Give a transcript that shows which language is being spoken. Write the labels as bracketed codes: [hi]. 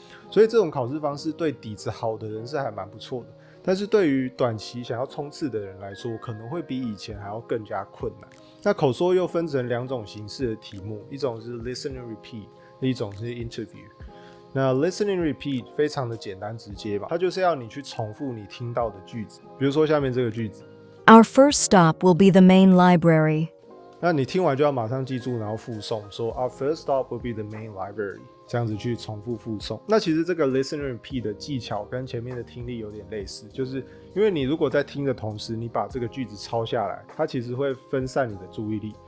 [zh] 所以这种考试方式对底子好的人是还蛮不错的，但是对于短期想要冲刺的人来说，可能会比以前还要更加困难。那口说又分成2种形式的题目，一种是 listen and repeat， 一种是 interview。那 listen and repeat 非常的简单直接吧，它就是要你去重复你听到的句子，比如说下面这个句子 [en] Our first stop will be the main library. [zh] 那你听完就要马上记住，然后附送，说 [en] Our first stop will be the main library， [zh] 这样子去重复附送。那其实这个 listen and repeat 的技巧跟前面的听力有点类似，就是因为你如果在听的同时，你把这个句子抄下来，它其实会分散你的注意力。